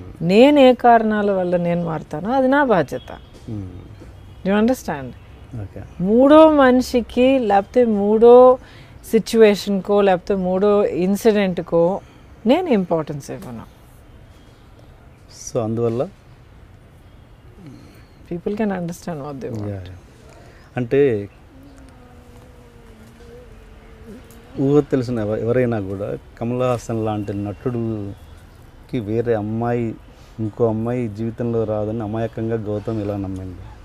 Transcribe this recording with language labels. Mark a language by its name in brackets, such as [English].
[Telugu] నేను ఏ కారణాల వల్ల నేను మారుతానో అది నా బాధ్యత. [English] You understand? [Telugu] మూడో మనిషికి లేకపోతే మూడో సిచ్యువేషన్కో లేకపోతే మూడో ఇన్సిడెంట్కో నేను ఇంపార్టెన్స్ ఇవ్వను. సో అందువల్ల [English] people can understand what they want. [Telugu] అంటే ఊహ తెలిసిన ఎవరైనా కూడా కమల్ హాసన్ లాంటి నటుడుకి వేరే అమ్మాయి ఇంకో అమ్మాయి జీవితంలో రాదని అమాయకంగా గౌతమ్ ఇలా నమ్మింది.